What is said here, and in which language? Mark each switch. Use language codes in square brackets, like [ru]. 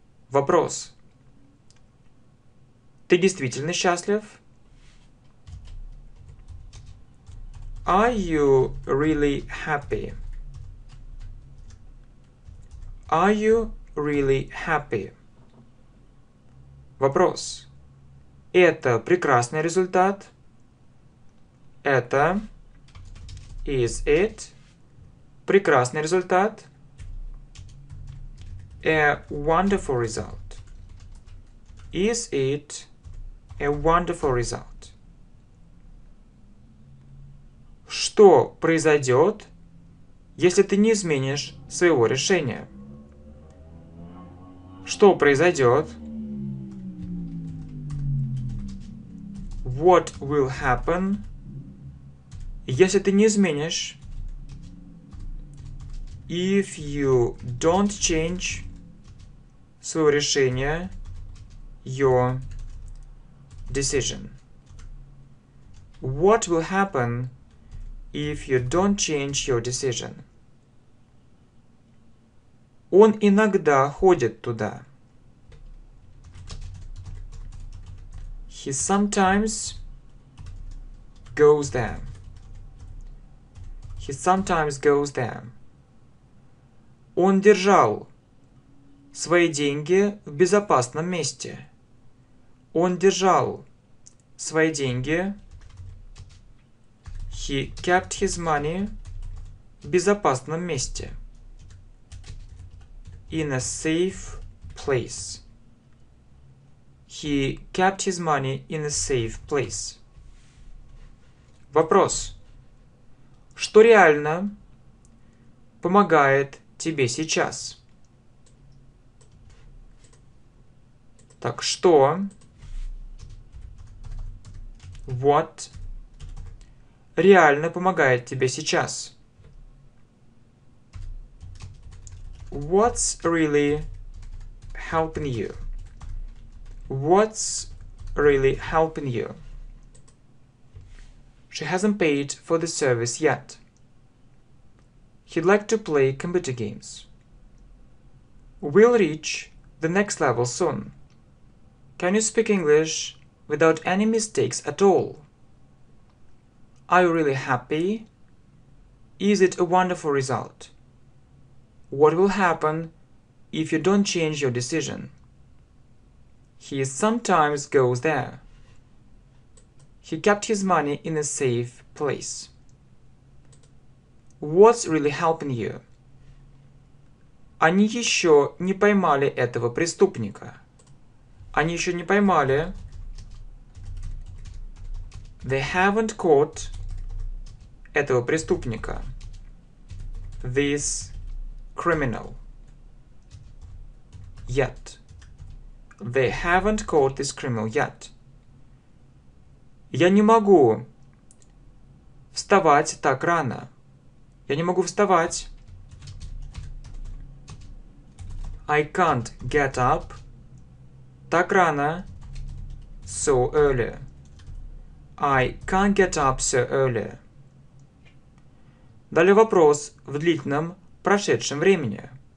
[ru] Вопрос. Ты действительно счастлив? [en] Are you really happy? Are you really happy? [ru] Вопрос. Это прекрасный результат? Это, [en] is it, [ru] прекрасный результат? [en] A wonderful result. Is it a wonderful result? [ru] Что произойдет, если ты не изменишь своего решения? Что произойдет? [en] What will happen, [ru] если ты не изменишь? [en] If you don't change [ru] своего решения, [en] your decision. What will happen if you don't change your decision? [ru] Он иногда ходит туда. [en] He sometimes goes there. He sometimes goes there. [ru] Он держал свои деньги в безопасном месте. Он держал свои деньги. [en] He kept his money [ru] в безопасном месте. [en] In a safe place. He kept his money in a safe place. [ru] Вопрос. Что реально помогает тебе сейчас? Так, что? [en] What [ru] реально помогает тебе сейчас? [en] What's really helping you? What's really helping you? She hasn't paid for the service yet. He'd like to play computer games. We'll reach the next level soon. Can you speak English without any mistakes at all? Are you really happy? Is it a wonderful result? What will happen if you don't change your decision? He sometimes goes there. He kept his money in a safe place. What's really helping you? [ru] Они еще не поймали этого преступника. Они еще не поймали. [en] They haven't caught [ru] этого преступника. [en] This criminal. Yet. They haven't caught this criminal yet. [ru] Я не могу вставать так рано. Я не могу вставать. [en] I can't get up [ru] так рано. [en] So early. I can't get up so early. [ru] Далее вопрос в длительном прошедшем времени.